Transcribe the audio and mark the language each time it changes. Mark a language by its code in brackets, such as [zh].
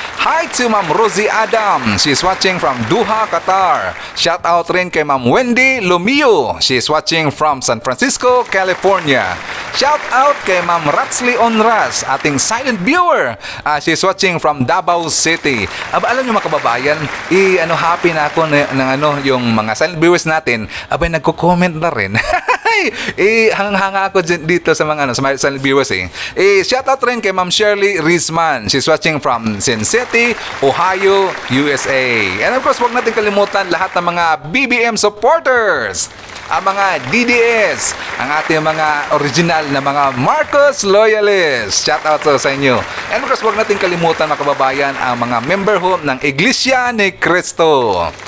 [en] Hi to Ma'am Rosie Adam. She's watching from Doha, Qatar. [tl] Shout out rin kay [en] Ma'am Wendy Lumio. She's watching from San Francisco, California. Shout out kay Ma'am Ratsley Onras, ating silent viewer. She's watching from Davao City. [tl] Alam niyo mga kababayan, happy na ako yung mga silent viewers natin. Abay nagko-comment na rin. Hanga ako dito sa mga silent viewers shout out rin kay Ma'am Shirley Rizman. [en] She's watching from Sin City, Ohio, USA. And of course, [tl] huwag natin kalimutan lahat ng mga BBM supporters, ang mga DDS, ang ating mga original na mga Marcos loyalists. Shout out sa inyo. [en] And of course, [tl] huwag natin kalimutan mga kababayan ang mga member ng Iglesia ni Cristo.